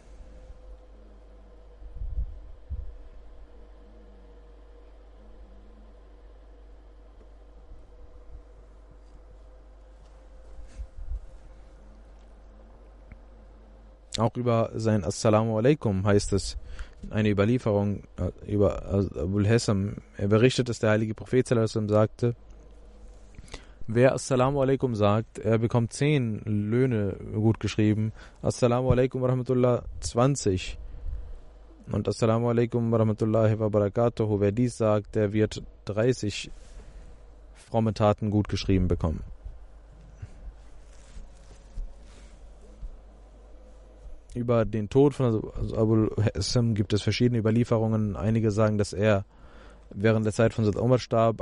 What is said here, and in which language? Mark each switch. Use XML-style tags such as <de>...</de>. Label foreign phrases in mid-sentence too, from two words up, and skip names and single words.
<de>Auch über sein</de> <ar>السلام عليكم</ar> <de>heißt es, eine Überlieferung über Abul Hassam. Er berichtet, dass der heilige Prophet</de> <ar>صلى الله عليه وسلم</ar> <de>sagte, wer</de> <ar>السلام عليكم</ar> <de>sagt, er bekommt 10 Löhne gut geschrieben.</de> <ar>السلام عليكم ورحمة الله 20. Und السلام عليكم ورحمة الله وبركاته,</ar> <de>wer dies sagt, der wird 30 fromme Taten gut geschrieben bekommen. Über den Tod von Abul Hassam gibt es verschiedene Überlieferungen. Einige sagen, dass er während der Zeit von Hazrat Umar starb.</de>